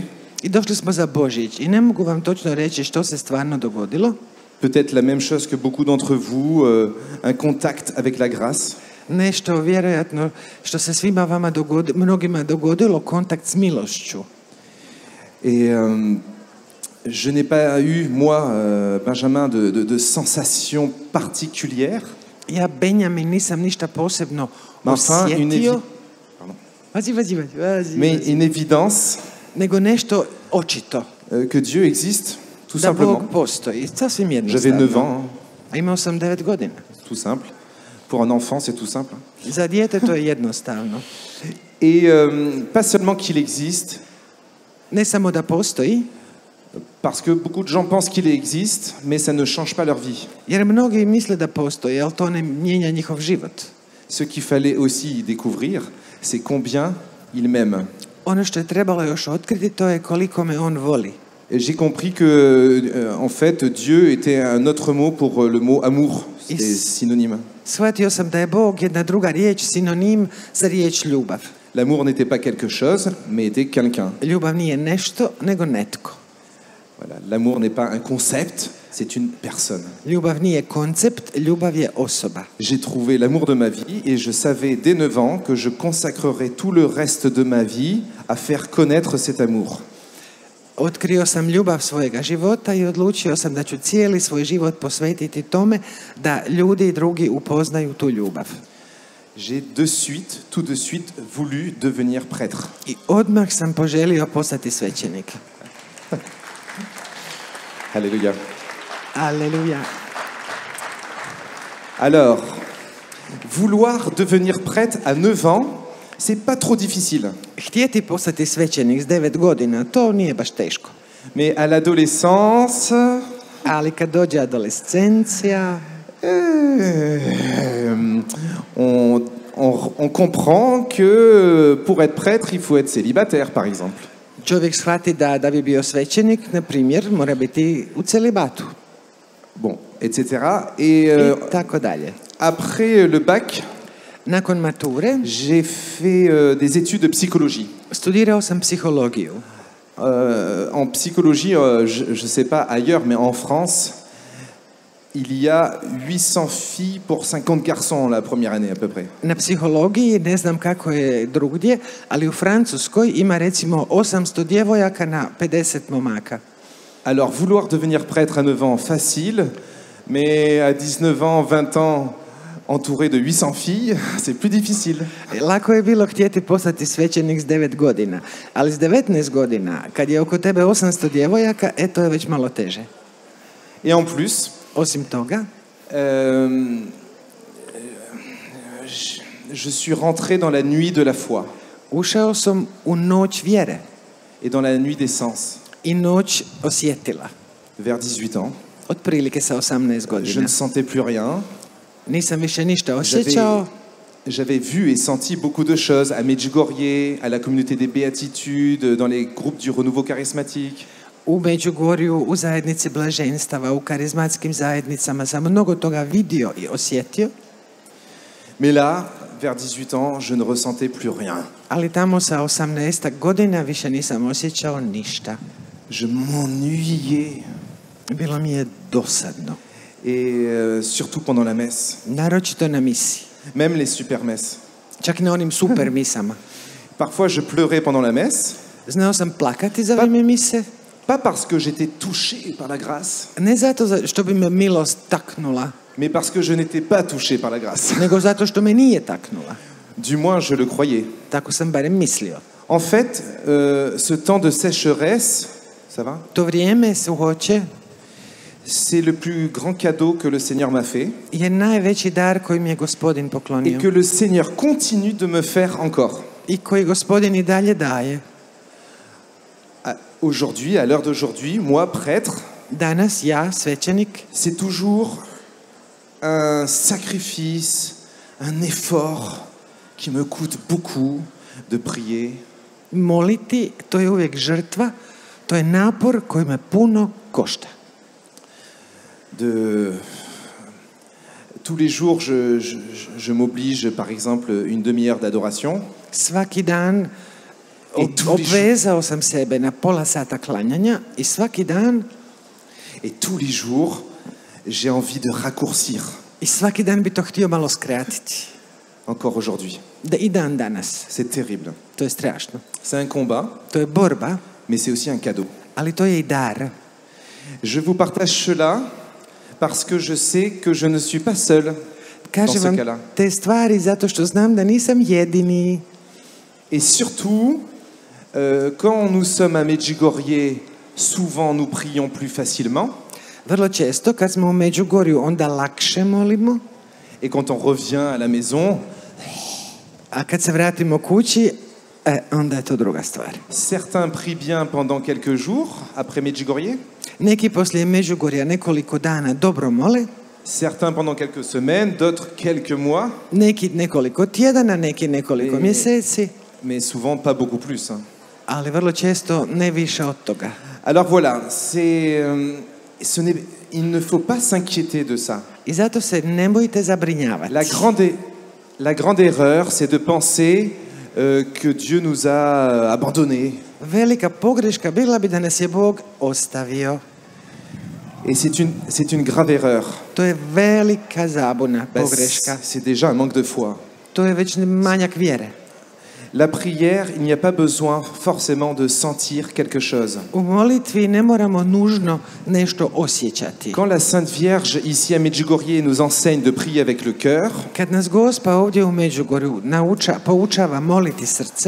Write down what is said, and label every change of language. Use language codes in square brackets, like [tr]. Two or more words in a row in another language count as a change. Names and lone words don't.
[hr] I došli smo za Božić i ne mogu vam točno reći što se stvarno dogodilo. [fr] Peut-être la même chose que beaucoup d'entre vous, un contact avec la grâce. [hr] Nešto vjerojatno što se svima vama mnogima dogodilo, kontakt s milošću. [fr] Et je n'ai pas eu, moi, Benjamin, de sensation particulière. [hr] Ja, Benjamin, nisam ništa posebno osjetio. [fr] Mais une évidence [hr] nego nešto očito. [fr] Que Dieu existe, tout [hr] da [fr] simplement. [hr] Bog postoji, sasvim [fr] J'avais [hr] jednostavno. [fr] 9 ans. [hr] A imao sam 9 godina. [fr] Tout simple. Pour un enfant, c'est tout simple. [hr] Za dijete to je jednostavno. [fr] Et pas seulement qu'il existe, [hr] Ne samo da postoji, [fr] parce que beaucoup de gens pensent qu'il existe, mais ça ne change pas leur vie. [hr] jer mnogi misle da postoji, ali to ne mijenja njihov život. [fr] Ce qu'il fallait aussi découvrir, c'est combien il m'aime. [hr] Ono što je trebalo još otkriti, to je koliko me on voli. [fr] Et j'ai compris que, en fait, Dieu était un autre mot pour le mot amour. C'est synonyme. [hr] Shvatio sam da je Bog jedna druga riječ, sinonim za riječ ljubav. [fr] L'amour n'était pas quelque chose, mais était quelqu'un. [hr] Ljubav nije nešto, nego netko. [fr] Voilà. L'amour n'est pas un concept, c'est une personne. [hr] Ljubav nije koncept, ljubav je osoba. [fr] J'ai trouvé l'amour de ma vie et je savais dès 9 ans que je consacrerais tout le reste de ma vie à faire connaître cet amour. [hr] Otkrio sam ljubav svojega života i odlučio sam da ću cijeli svoj život posvetiti tome da ljudi drugi upoznaju tu ljubav. [fr] J'ai tout de suite voulu devenir prêtre. [hr] I odmah sam poželio postati svećenik. [fr] Alléluia. [hr] Aleluja. [fr] Alors, vouloir devenir prêtre à 9 ans, c'est pas trop difficile. [hr] Htjeti postati svećenik s 9 godina, to nije baš teško. [fr] Mais à l'adolescence, [hr] Ali kad dođe adolescencija, [fr] on comprend que pour être prêtre, il faut être célibataire, par exemple. [hr] čovjek shvati da bi bio svećenik, na primjer, mora biti u celibatu. [fr] Bon, etc. Et [hr] I tako dalje. [fr] après le bac, [hr] Nakon mature [fr] j'ai fait des études de psychologie. [hr] studirao sam psihologiju. [fr] En psychologie, je ne sais pas ailleurs, mais en France, il y a 800 filles pour 50 garçons la première année à peu près. [hr] Na psihologiji, ne znam kako je drugdje, ali u Francuskoj ima recimo 800 djevojaka na 50 momaka. [fr] Alors, vouloir devenir prêtre à 9 ans, facile, mais à 19 ans, 20 ans, entouré de 800 filles, c'est plus difficile. [hr] Lako je bilo htjeti postati svećenik s 9 godina, ali s 19 godina, kad je oko tebe 800 djevojaka, to je već malo teže. [fr] Et en plus, [hr] Osim toga, [fr] je suis rentré dans la nuit de la foi [hr] ušao sam u noć vjere [fr] et dans la nuit des sens, [hr] i noć osjetila. [fr] vers 18 ans. [hr] Otprilike sa 18 [fr] Je [hr] godina. [fr] ne sentais plus rien. [hr] Nisam više ništa osjećao. [fr] J'avais vu et senti beaucoup de choses à Medjugorje, à la communauté des Béatitudes, dans les groupes du renouveau charismatique. [hr] U Međugorju, u zajednici blaženstava, u karizmatskim zajednicama sam mnogo toga vidio i osjetio. [fr] Mais là, vers 18 ans, je ne ressentais plus rien. [hr] Ali tamo sa 18 godina više nisam osjećao ništa. [fr] Je m'ennuyais. [hr] Bilo mi je dosadno. [fr] Et surtout pendant la messe. [hr] Naročito na misi. [fr] Même les super messes. [hr] Čak na onim super misama. [fr] Parfois, je pleurais pendant la messe. [hr] Znao sam plakati za vrijeme mise. [fr] pas parce que j'étais touché par la grâce, [hr] Ne zato što bi me milost taknula, [fr] mais parce que je n'étais pas touché par la grâce. [hr] nego zato što me nije taknula. [fr] Du moins, je le croyais. [hr] Tako sam barem mislio. [fr] En fait, ce temps de sécheresse, ça va? [hr] To vrijeme suhoće [fr] C'est le plus grand cadeau que le Seigneur m'a fait [hr] je najveći dar koji mi je Gospodin [fr] et [hr] poklonio [fr] que le Seigneur continue de me faire encore. [hr] i koji Gospodin i dalje daje. [fr] Aujourd'hui, à l'heure d'aujourd'hui, moi, prêtre, [hr] Danas ja, svećenik, [fr] c'est toujours un sacrifice, un effort qui me coûte beaucoup de prier, [hr] moliti, to je uvijek žrtva, to je napor koji me puno košta. [fr] Tous les jours, je m'oblige, par exemple, une demi-heure d'adoration. [hr] Svaki dan obvezao sam sebe na pola sata klanjanja i svaki dan [fr] Et tous les jours, j'ai envie de raccourcir. [hr] i svaki dan bi to htio malo skratiti. [fr] Encore aujourd'hui. [hr] Da i dan danas. [fr] C'est terrible. [hr] To je strašno. [fr] C'est un combat, [hr] To je borba, [fr] mais c'est aussi un cadeau. [hr] ali to je i dar. [fr] Je vous partage cela parce que je sais que je ne suis pas seul dans [hr] Kažem [fr] ce [hr] vam [fr] cas-là. [hr] te stvari zato što znam da nisam jedini. [fr] Et surtout, quand nous sommes à Medjugorje, souvent nous prions plus facilement. [hr] Vrlo često kad smo u Međugorju onda lakše molimo, [fr] Et quand on revient à la maison, [hr] a kad se vratimo kući, onda je to druga stvar. [fr] certains prient bien pendant quelques jours après Medjugorje, [hr] Neki poslije Međugorja nekoliko dana dobro mole, [fr] certains pendant quelques semaines, d'autres quelques mois, [hr] neki nekoliko tjedana, neki nekoliko mjeseci, [fr] mais souvent pas beaucoup plus. Hein. [hr] ali vrlo često ne više od toga. [fr] Alors voilà, il ne faut pas s'inquiéter de ça. [hr] I zato se ne bojite zabrinjavati. [fr] La grande erreur, c'est de penser que Dieu nous a abandonnés. [hr] Velika pogreška bila bi da nas je Bog ostavio. [fr] Et c'est une grave erreur. [hr] To je velika zabuna, Ben, pogreška. [fr] c'est déjà un manque de foi. [hr] To je već manjak vjere. [fr] La prière, il n'y a pas besoin forcément de sentir quelque chose. [hr] U molitvi ne moramo nužno nešto osjećati. [fr] Quand la Sainte Vierge, ici à Medjugorje, nous enseigne de prier avec le cœur, [hr] Kad nas Gospa ovdje u Međugorju poučava moliti srcem,